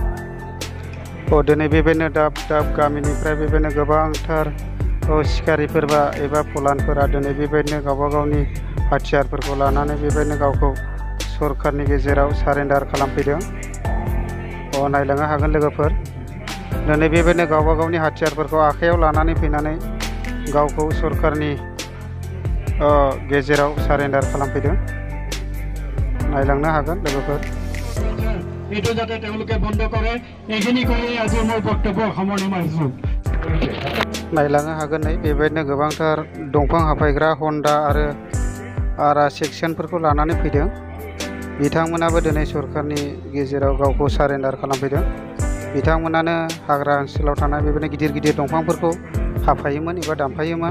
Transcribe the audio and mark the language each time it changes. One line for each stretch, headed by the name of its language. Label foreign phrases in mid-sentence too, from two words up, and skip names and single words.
Bodo: दिनै बेबायदिनो दाब दाब गामिनिफ्राय बेबायदिनो गोबांथार सिखारिफोरबा एबा फलानफोरा दिनै बेबायदिनो गावबा गावनि हाथियारफोरखौ लानानै बेबायदिनो गावखौ सरकारनि गेजेराव सारेन्डार खालामफैदों। नायलांनो हागोन लोगोफोर दिनै बेबायदिनो गावबा गावनि हाथियारफोरखौ आखायाव लानानै फैनानै गावखौ सरकारनि गेजेराव सारेन्डार खालामफैदों। नायलांनो हागोन लोगोफोर
Assamese: এইটো যাতে তেওঁলোকে বন্ধ কৰে এইখিনি কৰি আজি মই বক্তব্য সামৰণি মাৰিছো।
Bodo: नायलांनो हागोन नै बेबायदिनो गोबांथार दंफां हाफायग्रा हन्डा आरो आरा सेक्सनफोरखौ लानानै फैदों। बिथांमोनाबो दिनै सरकारनि गेजेराव गावखौ सारेन्डार खालामफैदों। बिथांमोनानो हाग्रा ओनसोलाव थानाय बेबायदिनो गिदिर गिदिर दंफांफोरखौ हाफायोमोन एबा दानफायोमोन।